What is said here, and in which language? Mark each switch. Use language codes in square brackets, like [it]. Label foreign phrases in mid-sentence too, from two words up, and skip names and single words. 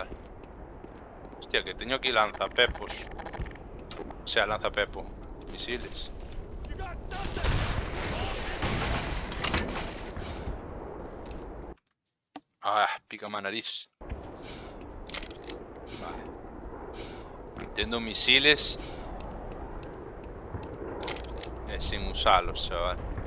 [gl] Hostia, que teño aquí lanzapepos. [es] O sea, [gl] lanzapepo. Misiles. [en] You got nothing! [gl] Ah, pícame a nariz. Vale. Tendo misiles. [es] Sin usarlos, chaval.